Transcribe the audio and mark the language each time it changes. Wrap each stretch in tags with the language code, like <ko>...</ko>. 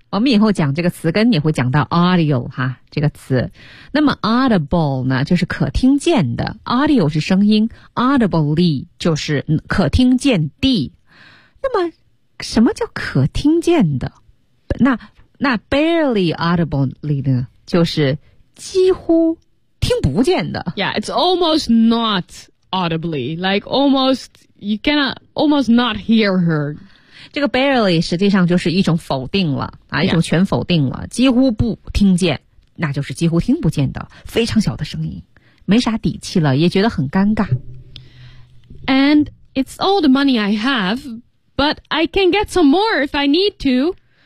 <zh>我们以后讲这个词根也会讲到 audio 哈这个词那么 audible 呢就是可听见的 audio 是声音 audibly 就是可听见的那么什么叫可听见的那 barely audibly 呢就是几乎听不见的</zh> <en>Yeah, it's almost not audibly like almost you cannot almost not hear her</en> <zh>这个 barely 实际上就是一种否定了、啊、一种全否定了、yeah. 几乎不听见那就是几乎听不见的非常小的声音没啥底气了也觉得很尴尬</zh> <en>And it's all the money I have But I can get some more if I need to</en>